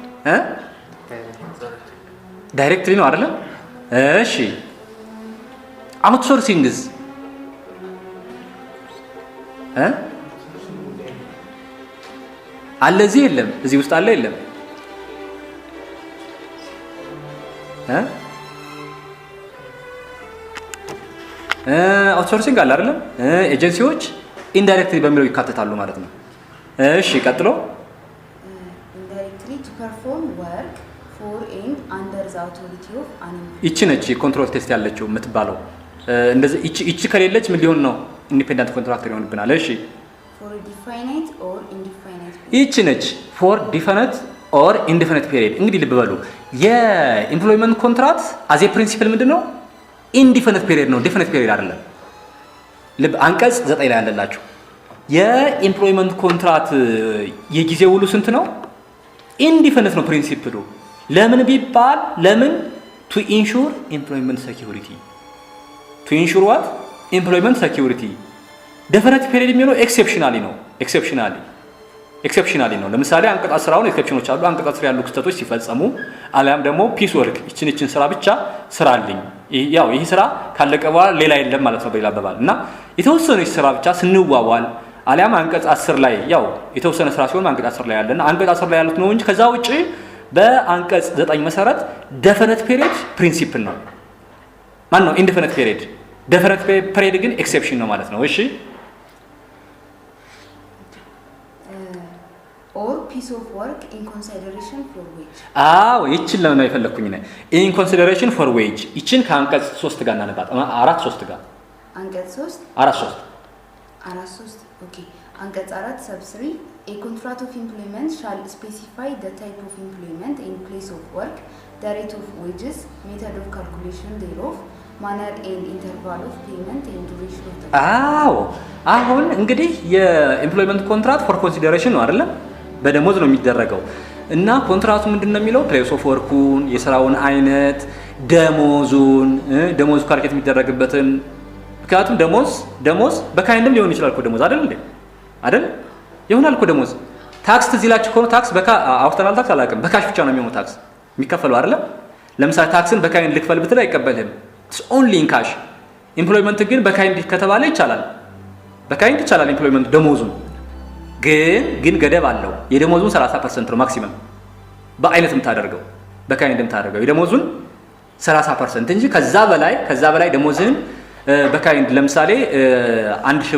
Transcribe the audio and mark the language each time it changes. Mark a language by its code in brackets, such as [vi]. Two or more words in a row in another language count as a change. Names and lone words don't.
[am] ዳይሬክትሊ ነው አይደለም እሺ አውትሶርሲንግስ አለ እዚህ የለም እዚህ ውስጥ አለ የለም አውትሶርሲንግ አለ አይደለም ኤጀንሲዎች ኢንዳይሬክትሊ በሚለው ይካተታሉ ማለት ነው እሺ ቀጥሎ [en] indirectly to perform work for and under the authority of an employer [am] ይቺ ነች [en] control test [am] ያለችው የምትባለው እንደዚህ ይቺ ከሌለች ምን ሊሆን ነው [en] independent contractor [am] ይሆንብናል እሺ [en] for a definite or indefinite period [am] ይቺ ነች [en] for definite or indefinite period [am] እንግዲህ ልብ በሉ የኤምፕሎይመንት [en] contract as a principle [am] ምንድነው [en] indefinite period [am] ነው [en] definite period [am] አይደለም ልብ አንቀጽ 9 ላይ ያለላችሁ የኤምፕሎይመንት ኮንትራክት የጊዜ ውሉ ስንት ነው ኢንዲፊኒት ነው ፕሪንሲፕሉ ለምን ቢባል ለምን [en] to ensure employment security to ensure what employment security definite period [am] የሚለው ኤክሴፕሽናሊ ነው ለምሳሌ አንቀጽ 10 አሁን ኤክሴፕሽኖች አሉ አንቀጽ 10 ያሉ ክስተቶች ሲፈጸሙ አለም ደግሞ [en] piece work [am] እቺን ስራ ብቻ ስራልኝ ያው ይሄ ስራ ካለቀ በኋላ ሌላ የለም ማለት ነው በሌላ አባባል እና የተወሰነች ስራ ብቻ ስንዋዋል አለም አንቀጽ 10 ላይ ያው የተወሰነ ስራ ሲሆን አንቀጽ 10 ላይ ያለና አንቀጽ 10 ላይ ያሉት ነው እንጂ ከዛ ውጪ በአንቀጽ 9 መሰረት [en] definite period [am] ፕሪንሲፕል ነው ማን ነው [en] indefinite period definite period [am] ግን ኤክሴፕሽን ነው ማለት ነው እሺ [en] or piece of work in consideration for wage [am] ይችን ለምን አይፈለኩኝ ነው [en] in consideration for wage [am] ይችን ከአንቀጽ 3 ጋር እናነባት 4 ጋር አንቀጽ 3 4 [en] ኦኬ አንቀጽ 4 sub 3 a contract of employment shall specify the type of employment and place of work the rate of wages method of calculation thereof manner and interval of payment and duration of the [am] አሁን እንግዲህ የኤምፕሎይመንት ኮንትራክት [en] for consideration [am] ነው አይደል በደሞዝ ነው የሚደረገው እና ኮንትራክቱ ምንድነው የሚለው [en] place of work [am] የሥራውን አይነት ደሞዝ ካልኩሌት የሚደረግበትን ምክንያቱም ደሞዝ በካይንድም ሊሆን ይችላል እኮ ደሞዝ አይደል ይሆናል እኮ ደሞዝ ታክስ ትዚላችሁ እኮ ታክስ አውተናል ታክስ አላውቅም በካሽ ብቻ ነው የሚሆነው ታክስ የሚከፈለው አይደል ለምሳሌ ታክስን በካይንድ ልክፈል ብትል አይቀበልህም [en] it's only in cash [am] ኤምፕሎይመንት ግን በካይንድ ከተባለ ይቻላል በካይንድ ይቻላል ኤምፕሎይመንት ደሞዙ ግን ገደብ አለው የደሞዙን 30% ነው ማክሲመም በአይነት የምታደርገው በካይንድ የምታደርገው የደሞዙን 30% እንጂ ከዛ በላይ ደሞዝን በካይንድ ለምሳሌ 1000